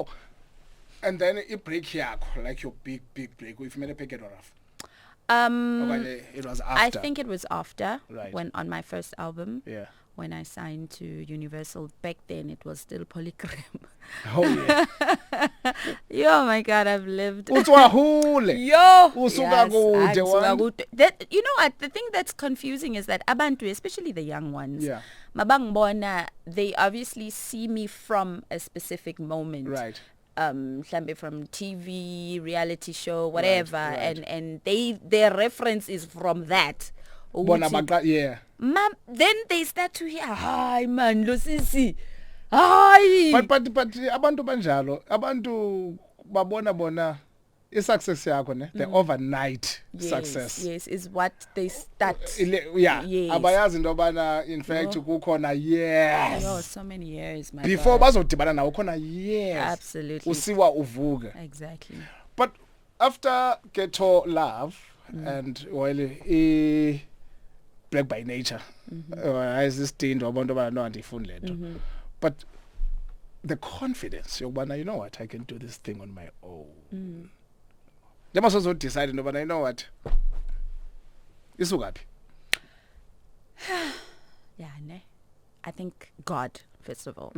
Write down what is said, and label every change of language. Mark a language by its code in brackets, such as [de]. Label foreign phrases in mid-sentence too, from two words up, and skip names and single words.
[en] And then a break here, like your big break. If you made a pick it or off. It was after. I think it was after, Right. when on my first album. Yeah. When I signed to Universal. Back then, it was still Polygram. Oh yeah. Oh my God, I've lived. [zu] Utswahule. Yo, Usuka kude, angisuka [en] one. [zu] kude. [en] That, you know what? The thing that's confusing is that abantu, especially the young ones, Yeah. mabangibona, they obviously see me from a specific moment. Right. Mhlambe from TV, reality show, whatever, right. and their reference is from that. [zu] Bona Ukuthi, baqa, [en] yeah. then they start to hear, hi man, Losisi, hi. [zu] But abantu banjalo, abantu babona i-success yakho ne, [en] the overnight success. Yes, is what they start. Yeah. Yes. [zu] Abayazi into yobana in fact kukhona years. [en] Oh, so many years, my Before God. [zu] bazodibana nawo khona years. [en] Absolutely. [zu] Usiwa uvuka. [en] Exactly. But after Ghetto Love and well Black by Nature, as this thing [zu] abantu abana andifuni lento. [en] But the confidence yokubana, you know what, I can do this thing on my own. They must also decide, but you know what, isukaphi. Yeah, ne. I think God, first of all.